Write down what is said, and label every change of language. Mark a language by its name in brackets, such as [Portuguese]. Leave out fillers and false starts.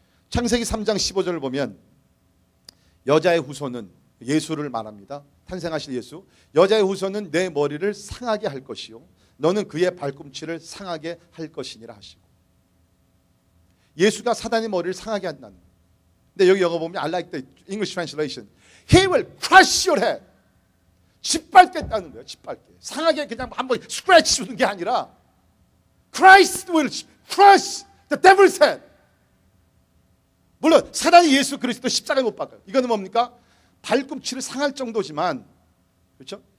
[Korean] 창세기 3장 15절을 보면 여자의 후손은, 예수를 말합니다. 탄생하실 예수. 여자의 후손은 내 머리를 상하게 할 것이요 너는 그의 발꿈치를 상하게 할 것이니라 하시고, 예수가 사단의 머리를 상하게 한다는 거예요. 근데 여기 영어 보면 [English] I like the English translation. He will crush your head. [Korean] 짓밟겠다는 거예요. 짓밟게. 상하게 그냥 한번 스크래치 주는 게 아니라 [English] Christ will crush the devil's head. [Korean] 물론 사단이 예수 그리스도 십자가에 못 박아요. 이거는 뭡니까? 발꿈치를 상할 정도지만, 그렇죠?